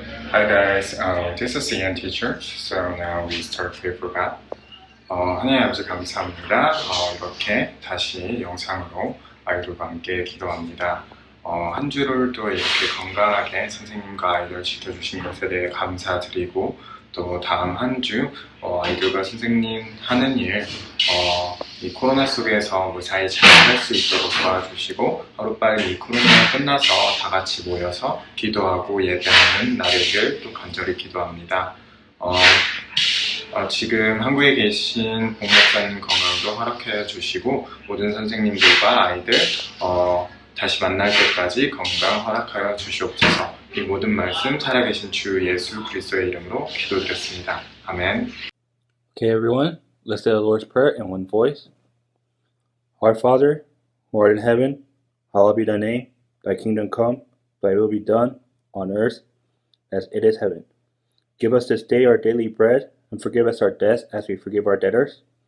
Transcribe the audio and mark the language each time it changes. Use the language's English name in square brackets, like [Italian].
[English] Hi guys, this is Ian teacher. So now we start paper back. [Korean] 하나님 아버지 감사합니다. 이렇게 다시 영상으로 아이들과 함께 기도합니다. 한 주를 또 이렇게 건강하게 선생님과 아이들 지켜주신 것에 대해 감사드리고 또 다음 한 주 아이들과 선생님 하는 일 이 코로나 속에서 무사히 잘 할 수 있도록 도와주시고 하루빨리 이 코로나가 끝나서 다 같이 모여서 기도하고 예배하는 날이길 또 간절히 기도합니다. 지금 한국에 계신 봉목사님 건강도 허락해 주시고 모든 선생님들과 아이들 다시 만날 때까지 건강 허락하여 주시옵소서. 이 모든 말씀 살아계신 주 예수 그리스도의 이름으로 기도드렸습니다. 아멘. [English] Okay, everyone, let's say the Lord's Prayer in one voice. Our Father, who art in heaven, hallowed be thy name. Thy kingdom come, thy will be done, on earth as it is heaven. Give us this day our daily bread, and forgive us our debts as we forgive our debtors.